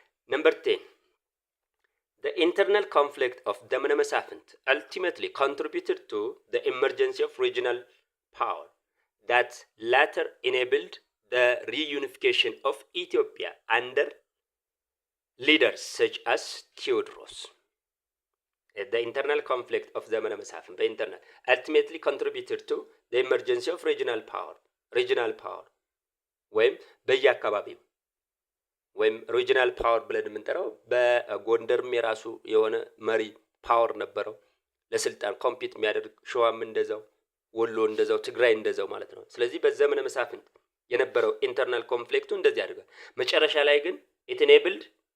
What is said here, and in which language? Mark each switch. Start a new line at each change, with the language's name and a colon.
English: Number 10, the internal conflict of ዘመነ መሳፍንት ultimately contributed to the emergence of regional power that later enabled the reunification of Ethiopia under leaders such as Theodorus. The internal conflict of ዘመነ መሳፍንት ultimately contributed to the emergence of regional power
Amharic: ወይም በየአካባቢው ወይም ሪጂናል ፓወር ብለን የምንጠራው በጎንደርም የራሱ የሆነ መሪ ፓወር ነበረው ለስልጣን ኮምፒት የሚያደርግ ሸዋም እንደዛው ወሎ እንደዛው ትግራይ እንደዛው ማለት ነው። ስለዚህ በዘመነ መሳፍንት የነበረው ኢንተርናል ኮንፍሊክቱ እንደዚህ አድርጓል። መጨረሻ ላይ ግን
English: it enabled